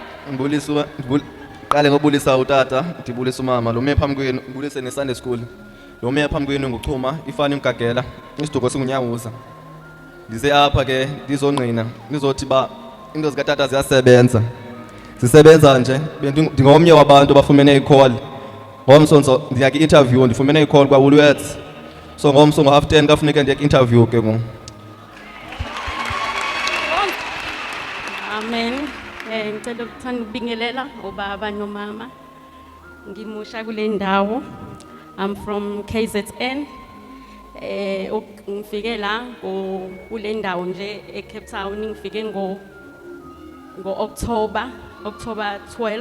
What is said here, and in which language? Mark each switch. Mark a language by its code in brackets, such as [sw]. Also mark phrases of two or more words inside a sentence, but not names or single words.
[xh] qale ngobulisa utata ndibulisa umama lo meya phambi kwenu ubulise ne-Sunday school lo meya phambi kwenu nguchuma ifani umgagela isiduko singunyawuza ndize apha ke ndizongqina ndizothi ba into zikatata zisebenza nje ndingomnye wabantu bafumene i-call ngomso ndiya-interview ndifumene i-call kwaWoolworths so ngomso ngo-10 kafuneke ndiya-interview ke ngoku [zu] amen ngicela ukuthanda ukubingelela obaba nomama ngimusha kule ndawo [en] I'm from KZN [zu] ngifike la kule ndawo nje eCape Town ngifike ngo October 12.